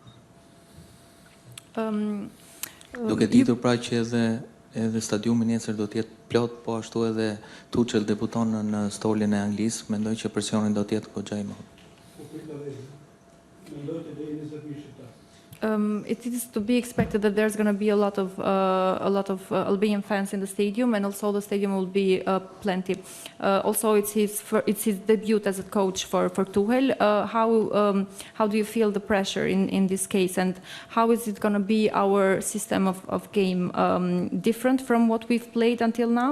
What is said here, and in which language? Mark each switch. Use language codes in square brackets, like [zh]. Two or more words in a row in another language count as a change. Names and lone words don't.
[sq] Duke ditur pra që edhe stadiumi nesër do të jetë plot, po ashtu edhe Tuchel debuton në stolin e Anglisë, mendoj që presioni do të jetë goxha i madh. [en] It is to be expected that there's going to be a lot of Albanian fans in the stadium, and also the stadium will be plenty. Also, it's his debut as a coach for Tuchel. How do you feel the pressure in this case, and how is it going to be our system of game different from what we've played until now?